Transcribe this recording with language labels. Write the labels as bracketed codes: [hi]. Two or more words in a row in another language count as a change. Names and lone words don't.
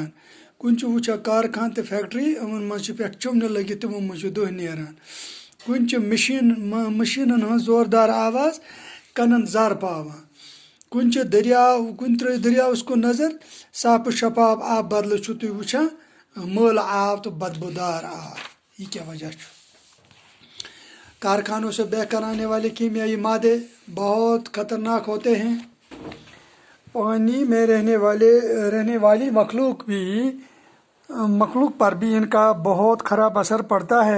[ks] کُنہِ چھِ وٕچھان کارخان تہٕ فیکٹری، یِمن منٛز چھِ پٮ۪ٹھ چِمنہِ لٔگِتھ، تِمو منٛز چھُ دٕہ نیران. کُنہِ چھِ مشیٖنن ہٕنٛز زوردار آواز کنن زر پاوان. کُنہِ چھِ کُنہِ ترٛٲیِو دٔریاوس کُن نظر، صاف شفاف آب بدلہٕ چھُو تُہۍ وٕچھان مٲلہٕ آب تہٕ بدبودار آب. یہ کیا وجہ چھُ؟ [ur] کارخانوں سے بہ کر آنے والے کیمیائی مادے بہت خطرناک ہوتے ہیں. پانی میں رہنے والی مخلوق پر بھی ان کا بہت خراب اثر پڑتا ہے.